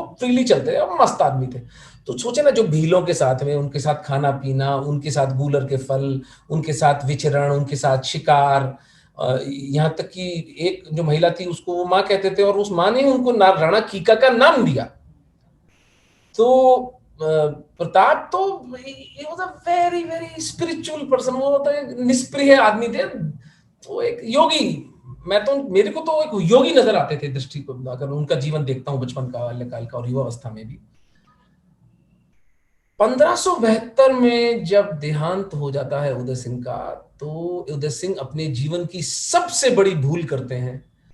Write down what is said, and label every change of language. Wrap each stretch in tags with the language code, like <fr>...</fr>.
<hi>वो फ्रीली चलते थे और मस्त आदमी थे। तो सोचे ना, जो भीलों के साथ में, उनके साथ खाना पीना, उनके साथ गूलर के फल, उनके साथ विचरण, उनके साथ शिकार, यहाँ तक कि एक जो महिला थी उसको वो माँ कहते थे और उस माँ ने उनको राणा कीका का नाम दिया। तो प्रताप तो</hi> <en>he was a very very spiritual person।</en> <hi>वो तो एक निष्प्रिय आदमी थे, वो एक योगी। मेरे को तो एक योगी नजर आते थे दृष्टि को, अगर उनका जीवन देखता हूँ बचपन का, बाल्यकाल का और युवावस्था में भी। 1572 में जब देहांत हो जाता है उदय सिंह का, तो उदय सिंह अपने जीवन की सबसे बड़ी भूल करते हैं।</hi>